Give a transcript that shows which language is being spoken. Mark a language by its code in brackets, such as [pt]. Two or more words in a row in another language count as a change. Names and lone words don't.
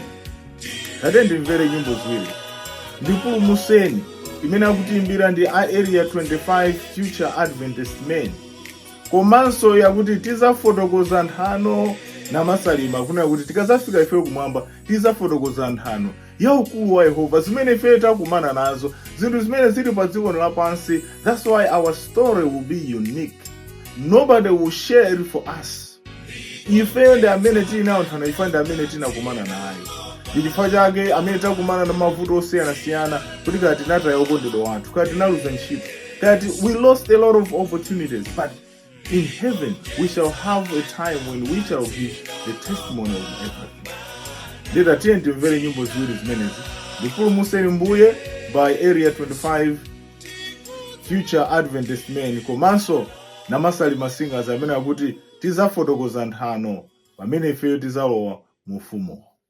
[ny] Tatiye ndimvere nyimbo ziwiri. Ndipulumutseni imene akutiimbira ndi Area 25 Future Adventist Men. Komanso yakuti tizafotokoza nthano na masalima, kuna kuti tikazafika ife kumwamba tizafotokoza nthano ya ukulu wa Yehova, zimene ife takumana nazo, zinthu zimene zili pa dziko lapansi. [en] That's why our story will be unique. Nobody will share it for us. [ny] Ife ndi amene tinawo nthano, ife ndi amene tinakumana nayo. Chifukwa chake amene takumana na mavuto osiyana-siyana, kuti kati tinataya okondedwa wathu, kati tinaluza ntchito, kati [en] we lost a lot of opportunities, but in heaven we shall have a time when we shall give the testimony of everything. [ny] Ndeta tiye ndimvere nyimbo ziwiri zimenezi. Ndipulumutseni Mbuye by Area 25 Future Adventist Men, komanso na Masalima Singers amene akuti tizafotokoza nthano pamene ifeyo tizalowa mu ufumu.